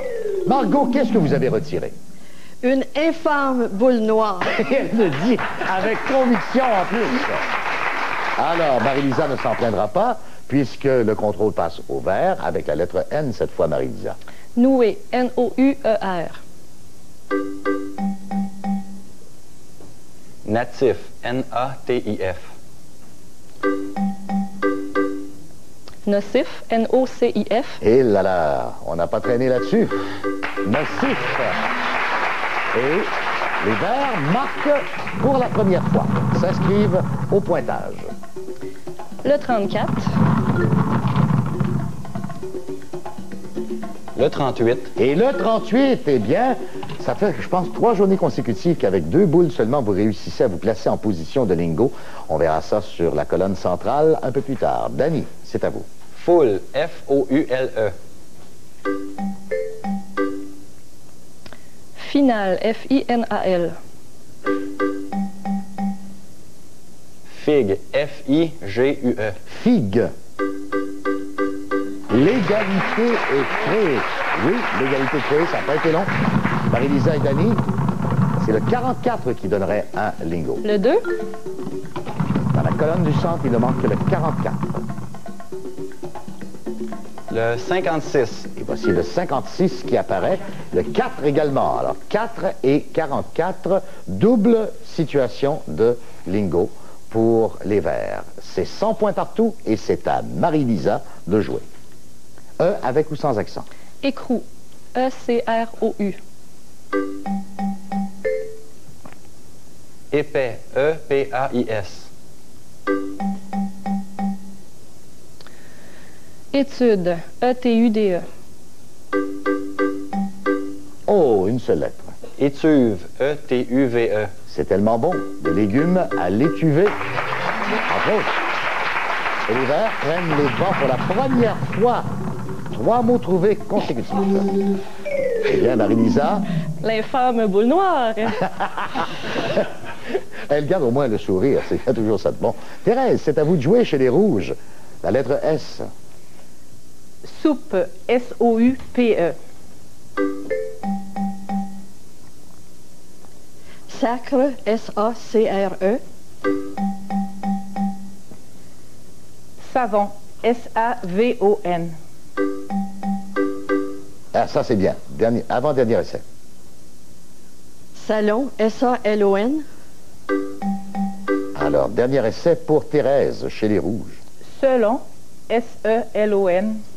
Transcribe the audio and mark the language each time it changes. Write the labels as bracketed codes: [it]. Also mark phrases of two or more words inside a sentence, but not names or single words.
[fr] Margot, qu'est-ce que vous avez retiré? Une infâme boule noire. Elle le dit avec conviction en plus. Alors, Marie-Lisa ne s'en plaindra pas puisque le contrôle passe au vert avec la lettre N cette fois, Marie-Lisa. Noué, N-O-U-E-R. Natif, N-A-T-I-F. Nocif, N-O-C-I-F. Et là là, on n'a pas traîné là-dessus. Nocif. Et les verts marquent pour la première fois, s'inscrivent au pointage. Le 34. Le 38. Et le 38, eh bien, ça fait, je pense, 3 journées consécutives qu'avec 2 boules seulement, vous réussissez à vous placer en position de lingot. On verra ça sur la colonne centrale un peu plus tard. Dany, c'est à vous. Foule, F-O-U-L-E. Finale, F-I-N-A-L. Figue, F-I-G-U-E. Figue. L'égalité est créée. Oui, l'égalité est créée, ça n'a pas été long. Marie-Lisa et Dany, c'est le 44 qui donnerait un lingot. Le 2. Dans la colonne du centre, il ne manque que le 44. Le 56. Et voici le 56 qui apparaît, le 4 également. Alors, 4 et 44, double situation de lingot pour les verts. C'est 100 points partout et c'est à Marie-Lisa de jouer. E avec ou sans accent? Écrou, E-C-R-O-U. Épais, E-P-A-I-S. Étude, E-T-U-D-E. Oh, une seule lettre. Étuve, E-T-U-V-E. C'est tellement bon. Des légumes à l'étuvée, entre autres. Et les verts prennent les devants pour la première fois. 3 mots trouvés consécutifs. Eh bien, Marie-Lisa, L'infâme boule noire. elle garde au moins le sourire. C'est toujours ça de bon. Thérèse, c'est à vous de jouer chez les Rouges. La lettre S. Soupe, S-O-U-P-E. Sacre, S-A-C-R-E. Savon, S-A-V-O-N. Ah, ça, c'est bien. Avant-dernier essai. Salon, S-A-L-O-N. Alors, dernier essai pour Thérèse, chez les Rouges. Selon, S-E-L-O-N.